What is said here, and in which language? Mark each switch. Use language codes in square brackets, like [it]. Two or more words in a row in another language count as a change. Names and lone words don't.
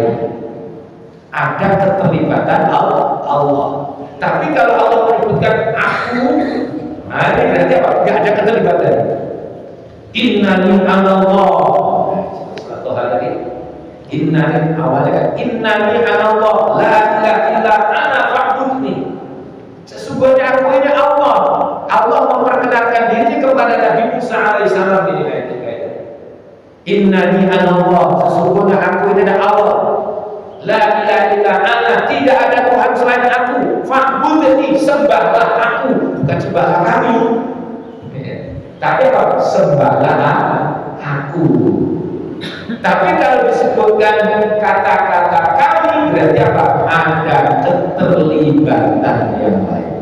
[id] Ada keterlibatan Allah. Tapi kalau Allah menyebutkan aku, nah ini berarti apa? Enggak ada keterlibatan. [ar] Innani anallah. [id] Satu hal lagi. Innani, awalnya kan [ar] innani anallah, la ilaha illa ana fa'budni. [id] Sesungguhnya aku ini Allah. Allah memperkenalkan diri kepada Nabi Musa alaihissalam ini ayat-ayat. [ar] Innani anallah, [id] sesungguhnya aku ini adalah Allah. [ar] La ilaha illa ana, [id] tidak ada Tuhan selain aku. Fa'budni, sembahlah aku, bukan sembahlah kami. Tapi apa? Sembahlah aku. Tapi kalau disebutkan kata-kata kami, berarti apa? Ada keterlibatan yang lain.